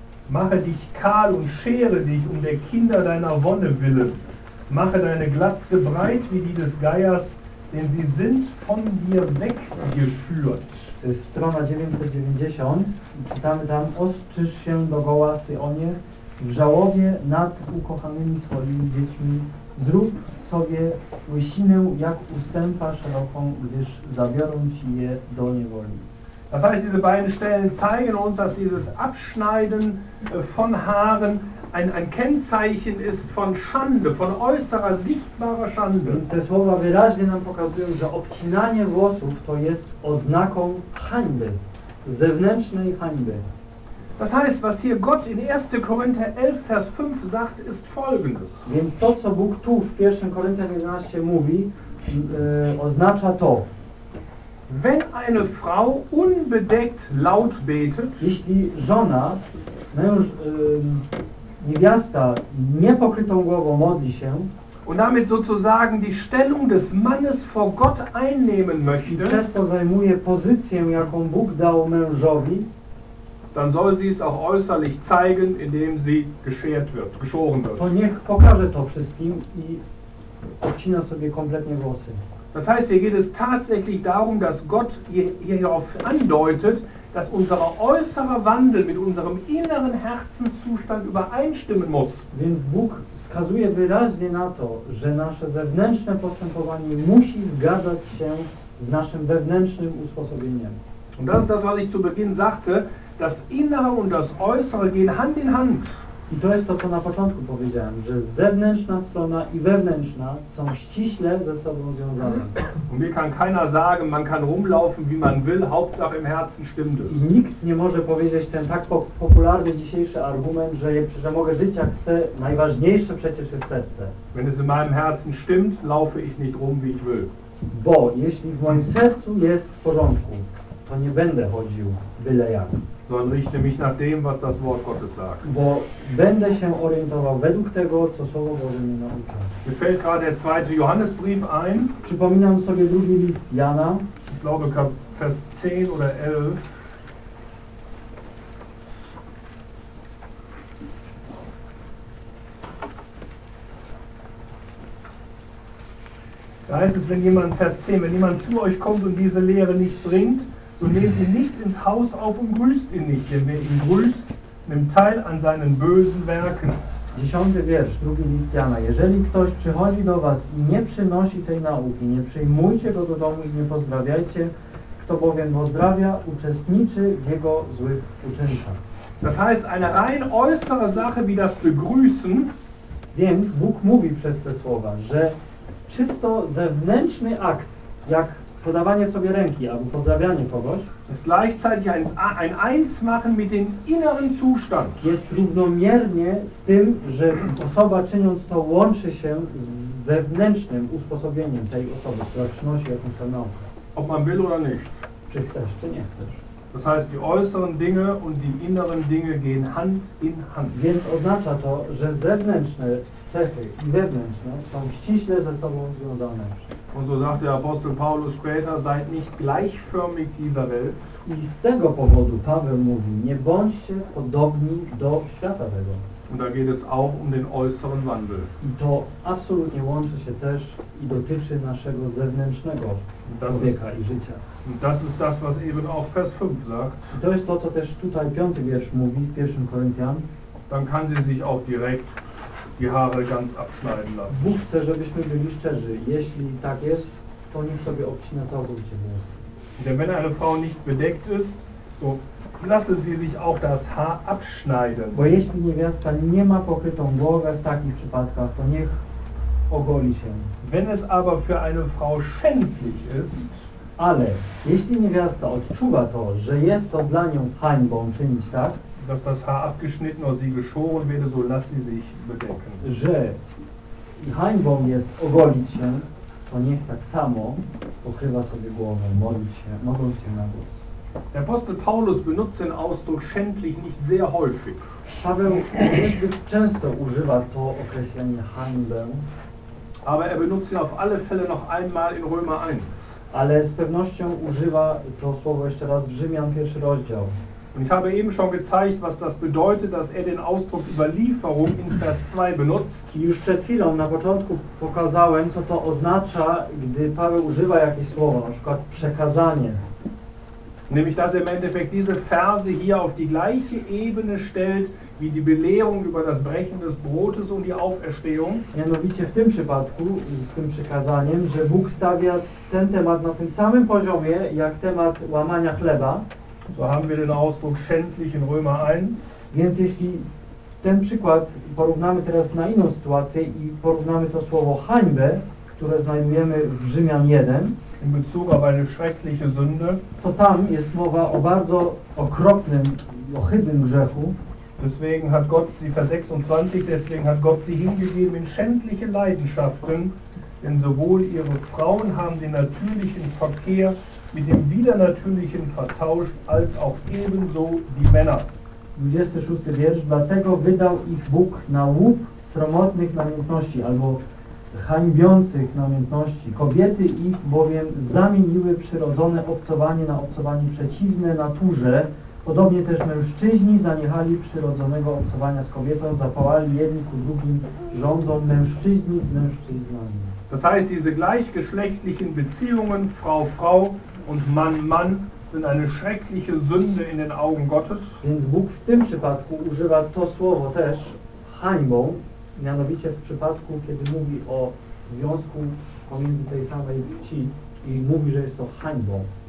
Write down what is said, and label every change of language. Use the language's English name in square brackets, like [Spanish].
[German] Mache dich kahl und schere dich um der Kinder deiner Wonne willen. Mache deine Glatze breit wie die des Geiers. Denn sie sind von dir weggeführt. [Polish] To jest strona 990. Czytamy tam, ostrzyż się do goła Syjonie, w żałobie nad ukochanymi swoimi dziećmi. Zrób sobie łysinę jak u sępa szeroką, gdyż zabiorą ci je do niewoli. [German] Das heißt, diese beiden Stellen zeigen uns, dass dieses Abschneiden von Haaren ein Kennzeichen ist von Schande, von äußerer, sichtbarer Schande. [Polish] Więc te słowa wyraźnie nam pokazują, że obcinanie włosów to jest oznaką hańby, zewnętrznej hańby. [German] Das heißt, was hier Gott in 1. Korinther 11, Vers 5 sagt, ist folgendes. [Polish] Więc to, co Bóg tu w 1. Korinther 11 mówi, oznacza to. [German] Wenn eine Frau unbedeckt laut betet, [Polish] jeśli żona, męż, niewiasta niepokrytą głową modli się [German] und damit sozusagen die Stellung des Mannes vor Gott einnehmen möchte, [Polish] i przez to zajmuje pozycję, jaką Bóg dał mężowi, [German] dann soll sie es auch äußerlich zeigen, indem sie geschert wird, geschoren wird. [Polish] To niech pokaże to wszystkim i obcina sobie kompletnie włosy. [German] Das heißt, hier geht es tatsächlich darum, dass Gott hierauf andeutet, dass unser äußerer Wandel mit unserem inneren Herzenszustand übereinstimmen muss. [Polish] Więc Bóg wskazuje wyraźnie na to, że nasze zewnętrzne postępowanie musi zgadzać się z naszym wewnętrznym usposobieniem. [German] Und das ist das, was ich zu Beginn sagte, das Innere und das Äußere gehen Hand in Hand. [Polish] I to jest to, co na początku powiedziałem, że zewnętrzna strona i wewnętrzna są ściśle ze sobą związane. [German] Und mir kann keiner sagen, man kann rumlaufen, wie man will, Hauptsache im Herzen stimmt es. [Polish] I nikt nie może powiedzieć ten tak popularny dzisiejszy argument, że mogę żyć jak chcę, najważniejsze przecież jest serce. [German] Wenn es in meinem Herzen stimmt, laufe ich nicht rum, wie ich will. [Polish] Bo jeśli w moim sercu jest w porządku, to nie będę chodził byle jak. [German] sondern richte mich nach dem, was das Wort Gottes sagt. [Polish] Bo będę się orientował według tego, co Słowo Boże mi naucza. [German] Mir fällt gerade der zweite Johannesbrief ein. [Polish] Przypominam sobie drugi list Jana. [German] Ich glaube, Vers 10 oder 11. Da heißt es, wenn jemand, Vers 10, wenn jemand zu euch kommt und diese Lehre nicht bringt, so nehmt ihn nicht ins Haus auf und grüßt ihn nicht, denn wer ihn grüßt, nimmt teil an seinen bösen Werken. [Polish] 10. Wiersz, 2. List Jana. Jeżeli ktoś przychodzi do was i nie przynosi tej nauki, nie przyjmujcie go do domu i nie pozdrawiajcie, kto bowiem pozdrawia, uczestniczy w jego złych uczynkach. [German] Das heißt, eine rein äußere Sache wie das Begrüßen. [Polish] Więc Bóg mówi przez te słowa, że czysto zewnętrzny akt, jak podawanie sobie ręki albo pozdrawianie kogoś, [German] ist gleichzeitig ein eins machen mit dem inneren Zustand. [Polish] Jest równomiernie z tym, że osoba czyniąc to łączy się z wewnętrznym usposobieniem tej osoby, która przynosi jakąś tę naukę. [German] Ob man will oder nicht. [Polish] Czy chcesz, czy nie chcesz. [German] Das heißt, die äußeren Dinge und die inneren Dinge gehen Hand in Hand. [Polish] Więc oznacza to, że zewnętrzne cechy i wewnętrzne są ściśle ze sobą związane. [German] Und so sagt der Apostel Paulus später, seid nicht gleichförmig dieser Welt. [Polish] I z tego powodu Paweł mówi, nie bądźcie podobni do świata tego. [German] Und da geht es auch um den äußeren Wandel. [Polish] I to absolutnie łączy się też i dotyczy naszego zewnętrznego człowieka i życia. [German] Und das ist das, was eben auch Vers 5 sagt. [Polish] I to jest to, co też tutaj 5. wiersz mówi w 1. Koryntian. [German] Dann kann sie sich auch direkt die Haare ganz abschneiden lassen. [Polish] Bóg chce, żebyśmy byli szczerzy. Jeśli tak jest, to niech sobie obcina całkowicie włosy. [German] Denn wenn eine Frau nicht bedeckt ist, so lasse sie sich auch das Haar abschneiden. [Polish] Bo jeśli niewiasta nie ma pokrytą głowę w takich przypadkach, to niech ogoli się. [German] Wenn es aber für eine Frau schändlich ist, [Polish] ale jeśli niewiasta odczuwa to, że jest to dla nią hańbą czynić tak, [German] dass das Haar abgeschnitten oder sie geschoren wird, so lasse sie sich bedecken. [Polish] Że hańbą jest ogolić się, to niech tak samo pokrywa sobie głowę, modląc się na głos. [German] Der Apostel Paulus benutzt den Ausdruck schändlich nicht sehr häufig. [Polish] Paweł niezbyt często używa to określenie hańbę. [German] Aber er benutzt ihn auf alle Fälle noch einmal in Römer 1. [Polish] Ale z pewnością używa to słowo jeszcze raz w Rzymian 1 rozdział. [German] Und ich habe eben schon gezeigt, was das bedeutet, dass er den Ausdruck Überlieferung in Vers 2 benutzt. [Polish] I już przed chwilą na początku pokazałem, co to oznacza, gdy Paweł używa jakieś słowo, na przykład przekazanie. [German] Nämlich, dass er im Endeffekt diese Verse hier auf die gleiche Ebene stellt, wie die Belehrung über das Brechen des Brotes und die Auferstehung. [Polish] Mianowicie w tym przypadku, z tym przekazaniem, że Bóg stawia ten temat na tym samym poziomie, jak temat łamania chleba. [German] So haben wir den Ausdruck schändlich in Römer 1. [Polish] Więc jeśli ten przykład porównamy teraz na inną sytuację i porównamy to słowo hańbę, które znajdujemy w Rzymian 1, [German] in Bezug auf eine schreckliche Sünde, [Polish] to tam jest mowa o bardzo okropnym, ohydnym grzechu. [German] Deswegen hat Gott sie, Vers 26, deswegen hat Gott sie hingegeben in schändliche Leidenschaften, denn sowohl ihre Frauen haben den natürlichen Verkehr mit dem widernatürlichen vertauscht, als auch ebenso die Männer. [Polish] 26. Wiersz, dlatego wydał ich Bóg na łup sromotnych namiętności, albo hańbiących namiętności. Kobiety ich bowiem zamieniły przyrodzone obcowanie na obcowanie przeciwne naturze. Podobnie też mężczyźni zaniechali przyrodzonego obcowania z kobietą, zapałali jedni ku drugim żądzą mężczyźni z mężczyznami. [German] Das heißt, diese gleichgeschlechtlichen Beziehungen Frau-Frau und Mann-Mann sind eine schreckliche Sünde in den Augen Gottes. [Polish] Więc Bóg w tym przypadku używa to słowo też hańbą, mianowicie w przypadku, kiedy mówi o związku pomiędzy tej samej płci i mówi, że jest to hańbą.